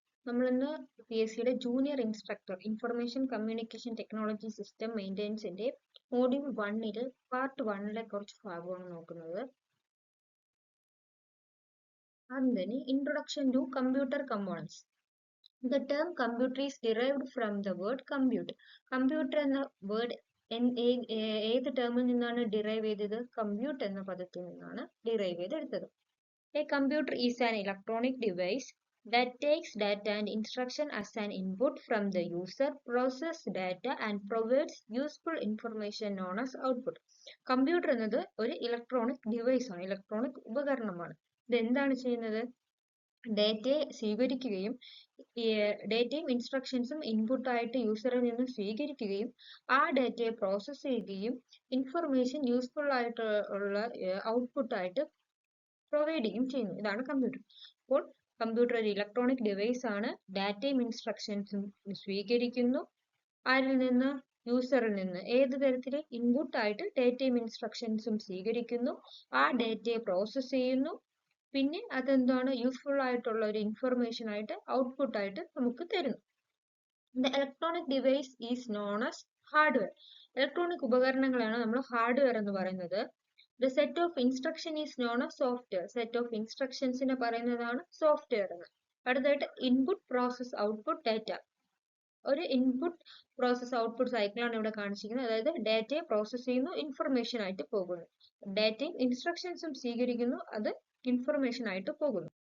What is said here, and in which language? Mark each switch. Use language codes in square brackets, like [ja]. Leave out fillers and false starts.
[ml] നമ്മളിന്ന് PSCയുടെ junior instructor information communication technology system മെയിൻ്റെനൻസിന്റെ module 1 part 1 കുറച്ച് ഭാഗമാണ് നോക്കുന്നത്. ആദ്യം തന്നെ introduction to computer components. [en] The term computer is derived from the word compute. [ml] Computer എന്ന word ഏത് ടേമിൽ നിന്നാണ് ഡിറൈവ് ചെയ്തത്? കമ്പ്യൂട്ട് എന്ന പദത്തിൽ നിന്നാണ് ഡിറൈവ് ചെയ്തെടുത്തത്. [en] A computer is an electronic device that takes data and instruction as an input from the user, processes data and provides useful information known as output. [ml] Computer എന്നത് ഒരു ഇലക്ട്രോണിക് ഡിവൈസ് ആണ്, electronic ഉപകരണമാണ്. ഇത് എന്താണ് ചെയ്യുന്നത്? ഡേറ്റയെ സ്വീകരിക്കുകയും ഡേറ്റയും ഇൻസ്ട്രക്ഷൻസും ഇൻപുട്ടായിട്ട് യൂസറിൽ നിന്ന് സ്വീകരിക്കുകയും ആ ഡേറ്റയെ പ്രോസസ്സ് ചെയ്യുകയും ഇൻഫർമേഷൻ യൂസ്ഫുൾ ആയിട്ടുള്ള ഔട്ട്പുട്ടായിട്ട് പ്രൊവൈഡ് ചെയ്യും ചെയ്യുന്നു. ഇതാണ് കമ്പ്യൂട്ടർ. അപ്പോൾ കമ്പ്യൂട്ടർ ഒരു ഇലക്ട്രോണിക് ഡിവൈസ് ആണ്. ഡാറ്റയും ഇൻസ്ട്രക്ഷൻസും സ്വീകരിക്കുന്നു. ആരിൽ നിന്ന്? യൂസറിൽ നിന്ന്. ഏത് തരത്തിൽ? ഇൻപുട്ട് ആയിട്ട് ഡേറ്റയും ഇൻസ്ട്രക്ഷൻസും സ്വീകരിക്കുന്നു. ആ ഡേറ്റയെ പ്രോസസ്സ് ചെയ്യുന്നു. പിന്നെ അതെന്താണ്? യൂസ്ഫുൾ ആയിട്ടുള്ള ഒരു ഇൻഫർമേഷൻ ആയിട്ട് ഔട്ട്പുട്ട് ആയിട്ട് നമുക്ക് തരുന്നു. [en] The electronic device is known as hardware. [ml] Electronic ഉപകരണങ്ങളാണ് നമ്മൾ ഹാർഡ്വെയർ എന്ന് പറയുന്നത്. [en] The set of instruction is known as software. Set of instructions [ml] നെ പറയുന്നതാണ് സോഫ്റ്റ്വെയർ എന്ന്. അടുത്തായിട്ട് ഇൻപുട്ട് പ്രോസസ് ഔട്ട്പുട്ട് ഡാറ്റ. ഒരു ഇൻപുട്ട് പ്രോസസ് ഔട്ട്പുട്ട് സൈക്കിളാണ് ഇവിടെ കാണിച്ചിരിക്കുന്നത്. അതായത് ഡാറ്റയെ പ്രോസസ് ചെയ്യുന്നു, ഇൻഫർമേഷൻ ആയിട്ട് പോകുന്നു. ഡാറ്റയും ഇൻസ്ട്രക്ഷൻസും സ്വീകരിക്കുന്നു, അത് ഇൻഫർമേഷൻ ആയിട്ട് പോകുന്നു.